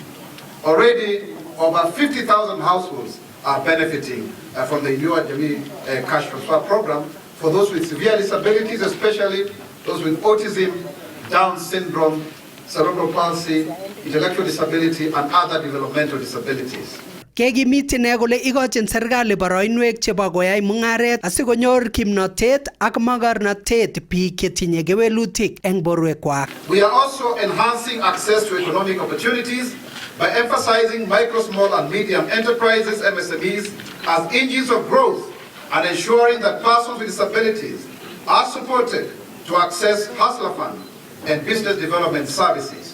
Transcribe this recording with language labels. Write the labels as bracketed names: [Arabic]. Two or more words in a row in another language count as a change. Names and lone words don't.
[English] Already, over 50,000 households are benefiting from the Inua Jamii Cash Transfer Program for those with severe disabilities, especially those with autism, Down syndrome, cerebral palsy, intellectual disability, and other developmental disabilities. [Kalenjin] Kekimit ine kole ikochin serikali boroinwek chebo koyai mung'aret asikonyor kimnotet ak makornatet biik chetinye kewelutik eng borwekwak. [English] We are also enhancing access to economic opportunities by emphasizing micro, small and medium enterprises, MSMEs, as engines of growth and ensuring that persons with disabilities are supported to access hustler fund and business development services.